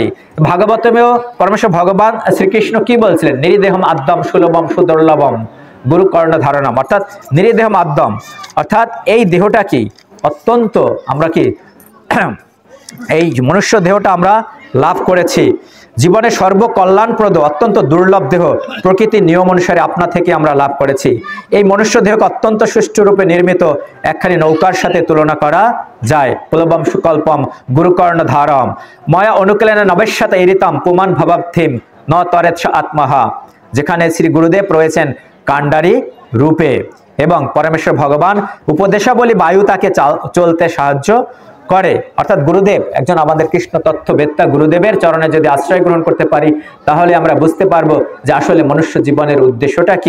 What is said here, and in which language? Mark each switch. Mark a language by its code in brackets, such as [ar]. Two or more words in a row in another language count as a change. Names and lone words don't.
[bn] ভাগবতমেও পরমেশ্বর ভগবান শ্রীকৃষ্ণ কি বলছিলেন, [sa] নিরিদেহম আদ্যম সুলভম সুদুর্লভম গুরু কর্ণ ধারণম, [bn] অর্থাৎ [sa] নিরিদেহম আদ্যম, [bn] অর্থাৎ এই দেহটা কি অত্যন্ত, আমরা কি এই মনুষ্য দেহটা আমরা লাভ করেছি, জীবনে সর্বকল্যাণপ্রদ অত্যন্ত দুর্লভ দেহ, প্রকৃতির নিয়ম অনুসারে আপনা থেকে আমরা লাভ করেছি। এই মনুষ্য দেহকে অত্যন্ত সুষ্ঠুরূপে নির্মিত একখানি নৌকার সাথে তুলনা করা যায়। [sa] প্লবম সুকল্পম গুরুকর্ণ ধারম ময়া অনুকূলেন নবেশ্বত এরিতম পুমান ভবাবথিম ন তরেৎ আত্মহা, [bn] যেখানে শ্রী গুরুদেব রয়েছেন কাণ্ডারি রূপে, এবং পরমেশ্বর ভগবান উপদেশাবলী বায়ু তাকে চলতে সাহায্য করে। অর্থাৎ গুরুদেব একজন আমাদের কৃষ্ণ তত্ত্ববেত্তা, গুরুদেবের চরণে যদি আশ্রয় গ্রহণ করতে পারি, তাহলে আমরা বুঝতে পারবো যে আসলে মনুষ্য জীবনের উদ্দেশ্যটা কি।